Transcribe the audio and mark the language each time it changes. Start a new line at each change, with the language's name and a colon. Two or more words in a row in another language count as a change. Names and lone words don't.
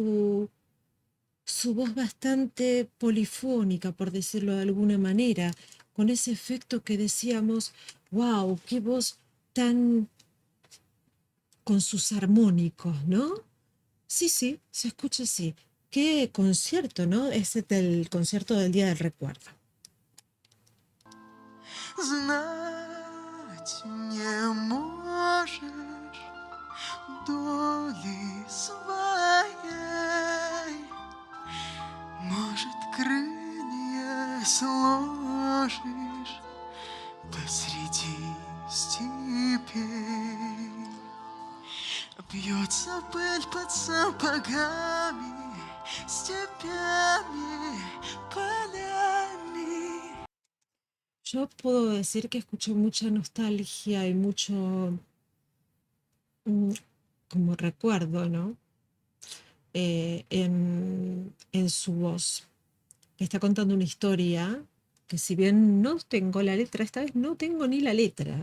Spanish: su voz bastante polifónica, por decirlo de alguna manera, con ese efecto que decíamos, wow, qué voz tan con sus armónicos, ¿no? Sí, sí, se escucha así. Qué concierto, ¿no? Ese del concierto del Día del Recuerdo.
Russian: Знать не можешь доли своей, может, крылья сложишь посреди степей. Бьется пыль под сапогами, степями, полями.
Spanish: Yo puedo decir que escucho mucha nostalgia y mucho como recuerdo, ¿no? En su voz. Está contando una historia que si bien no tengo la letra, esta vez no tengo ni la letra.